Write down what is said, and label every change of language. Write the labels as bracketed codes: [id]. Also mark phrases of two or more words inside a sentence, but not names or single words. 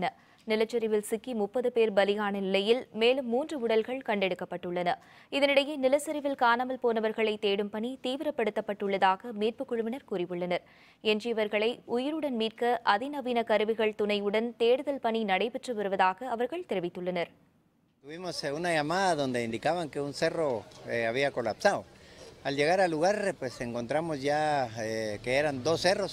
[ta] நிலச்சரிவில் சிக்கி 30 பேர் பலியான நிலையில் மேலும் 3 உடல்கள் கண்டெடுக்கப்பட்டுள்ளன. இதனிடையே நிலச்சரிவில் காணாமல் போனவர்களை தேடும் பணி தீவிரப்படுத்தப்பட்டுள்ளதாக மீட்புக் குழுவினர் கூறியுள்ளனர். எஞ்சியவர்களை உயிருடன் மீட்க அதிநவீன கருவிகள் துணையுடன் தேடுதல் பணி நடைபெற்று வருவதாக அவர்கள் தெரிவித்துள்ளனர். [es] Tuvimos una llamada donde indicaban que un cerro había colapsado. Al llegar al lugar, pues encontramos ya que eran 2 cerros.